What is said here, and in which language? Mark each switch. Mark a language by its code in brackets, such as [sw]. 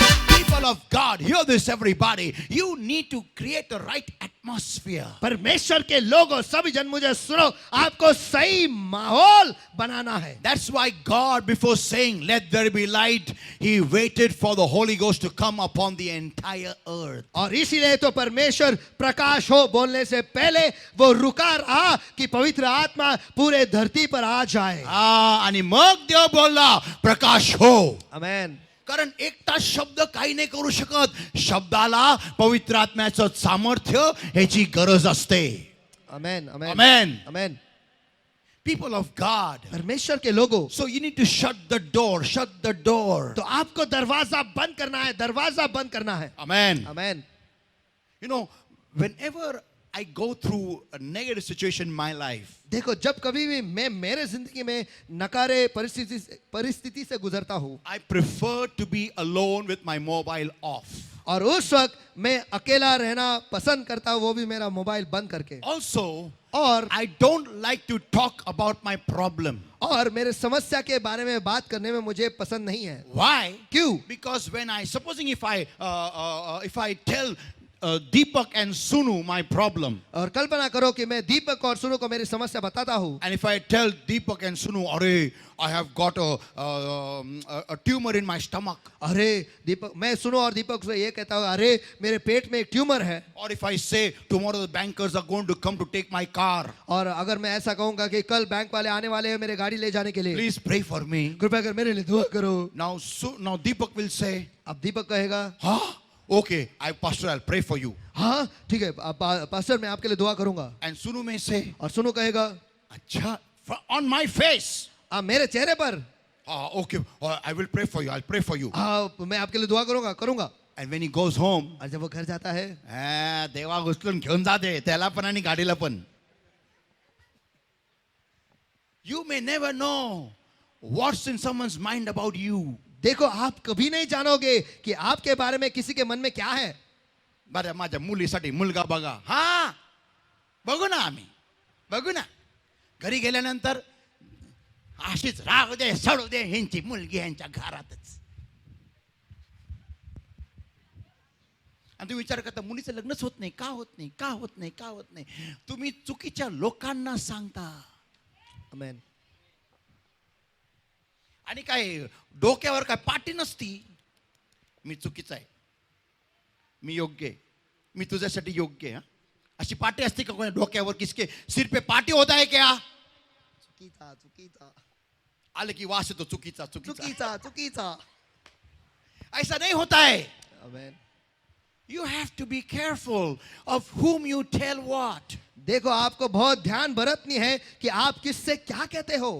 [en] People of God, hear this everybody. You need to create the right atmosphere. [hi] परमेश्वर के लोगों, सभी जन मुझे सुनो, आपको सही माहौल बनाना है. [en] That's why God, before saying, let there be light, He waited for the Holy Ghost to come upon the entire earth. [hi] और इसीलिए तो परमेश्वर प्रकाश हो बोलने से पहले वो रुका रहा कि पवित्र आत्मा पूरे धरती पर आ जाए. [mr] आणि मग देव बोलला प्रकाश हो. आमेन. कारण एकटा शब्द काही नाही करू शकत. शब्दाला पवित्र आत्म्याचं सामर्थ्य ह्याची गरज असते. आमेन. आमेन. [en] Amen. [mr] Amen. [en] People of God. [hi] परमेश्वर के लोगों, [en] So you need to shut the door. Shut the door. [hi] तो आपको दरवाजा बंद करना है. दरवाजा बंद करना है. [en] Amen. [hi] Amen. [en] You know, whenever I go through a negative situation in my life, [hi] देखो, जब कभी भी मैं मेरे जिंदगी में नकारे परिस्थिति से गुजरता हूँ, [en] I prefer to be alone with my mobile off. [hi] और उस वक्त मैं अकेला रहना पसंद करता हूँ, वो भी मेरा मोबाइल बंद करके. [en] Also, [hi] और [en] I don't like to talk about my problem. [hi] और मेरे समस्या के बारे में बात करने में मुझे पसंद नहीं है. [en] Why? [hi] क्यों? [en] Because when supposing if I tell Deepak and Sunu my problem, [hi] और कल्पना करो कि मैं दीपक और सुनो को मेरी समस्या बताता हूँ, [en] and if I tell Deepak and Sunu, "Arey, I have got a tumor in my stomach," [hi] अरे दीपक, मैं सुनो और दीपक से ये कहता हूँ, अरे मेरे पेट में एक ट्यूमर है. [en] or if I say tomorrow the bankers are going to come to take my car, [hi] और अगर मैं ऐसा कहूँगा कि कल बैंक वाले आने वाले हैं मेरे गाड़ी ले जाने के लिए, [en] please pray for me. [hi] कृपया कर मेरे लिए दुआ करो. [en] Now Deepak will say, [hi] अब दीपक कहेगा, [en] "Huh? Okay, Pastor, I'll pray for you." [hi] हाँ ठीक है पास्टर, मैं आपके लिए दुआ करूंगा. [en] And Sunu may say, [hi] और सुनो कहेगा, [en] "Acha, on my face." [hi] मेरे चेहरे पर, [en] Okay, I will pray for you. I'll pray for you. [hi] हाँ मैं आपके लिए दुआ करूंगा. [en] And when he goes home, [hi] और जब वो घर जाता है, [mr] देवा उचलून घेऊन जाते त्याला पण आणि गाडीला पण. [en] You may never know what's in someone's mind about you. [hi] देखो आप कभी नहीं जानोगे कि आपके बारे में किसी के मन में क्या है. [mr] बरं, माझ्या मुलीसाठी मुलगा बघा. हा, बघू ना, आम्ही बघू ना. घरी गेल्यानंतर अशीच राहू दे सडू दे ह्यांची मुलगी ह्यांच्या घरातच. आणि तुम्ही विचार करता मुलीचं लग्नच होत नाही, का होत नाही, का होत नाही, का होत नाही. तुम्ही चुकीच्या लोकांना सांगता. आमेन. आणि काय डोक्यावर काय पाटी नसती. मी चुकीचा आहे, मी योग्य आहे, मी तुझ्यासाठी योग्य आहे. अशी पाटी असते का कोणा डोक्यावर? [hi] किसके सिर पे पाटी होता है क्या? [mr] चुकीचा आले की वास येतो चुकीचा चुकीचा. चुकीचा. [hi] ऐसा नहीं होता है. आमेन. [en] You have to be careful of whom you tell what. [hi] देखो आपको बहुत ध्यान बरतनी है कि आप किससे क्या कहते हो.